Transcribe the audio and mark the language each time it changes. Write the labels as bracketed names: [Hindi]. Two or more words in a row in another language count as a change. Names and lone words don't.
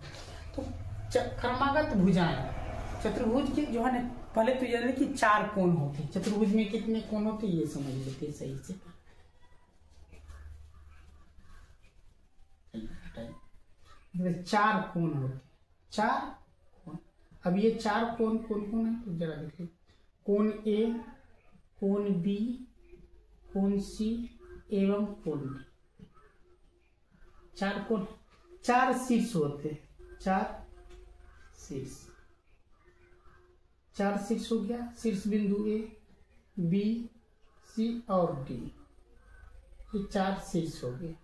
[Hindi] तो क्रमागत भुजाएं चतुर्भुज के जो है ना, पहले तो यानी कि चार कोण होते हैं। चतुर्भुज में कितने कोण होते हैं ये समझ लेते हैं सही से। चार कोण होते, चार कोण। अब ये चार कोण कौन कौन है तो जरा देखिए, कोण ए, कोण बी, कोण सी एवं कोण डी, चार कोण। चार शीर्ष होते, चार शीर्ष, चार शीर्ष हो गया। शीर्ष बिंदु ए, बी, सी और डी, ये चार शीर्ष हो गए।